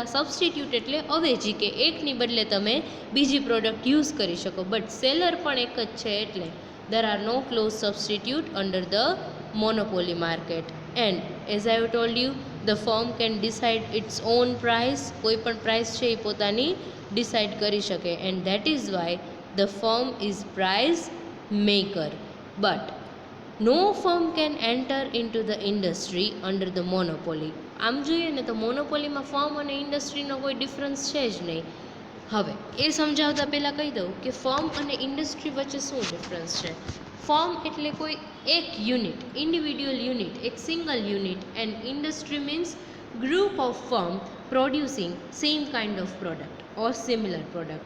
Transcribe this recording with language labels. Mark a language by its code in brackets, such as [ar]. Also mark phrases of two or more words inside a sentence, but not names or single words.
[gu] સબસ્ટિટ્યૂટ એટલે અવેજી, કે એકની બદલે તમે બીજી [en] product use [gu] કરી શકો, બટ સેલર પણ એક જ છે એટલે [en] there are no close substitute under the monopoly market. And as I have told you, the firm can decide its own price. [gu] કોઈ પણ પ્રાઇસ છે એ પોતાની ડિસાઇડ કરી શકે, [en] and that is why the firm is price maker. But no firm can enter into the industry under the monopoly. [gu] આમ જોઈએ ને તો મોનોપોલીમાં ફર્મ અને ઇન્ડસ્ટ્રીનો કોઈ ડિફરન્સ છે જ નહીં. હવે એ સમજાવતા પહેલાં કહી દઉં કે ફર્મ અને ઇન્ડસ્ટ્રી વચ્ચે શું ડિફરન્સ છે. ફર્મ એટલે કોઈ એક યુનિટ, ઇન્ડિવિડ્યુઅલ યુનિટ, એક સિંગલ યુનિટ, [en] and industry means group of firm producing same kind of product or similar product.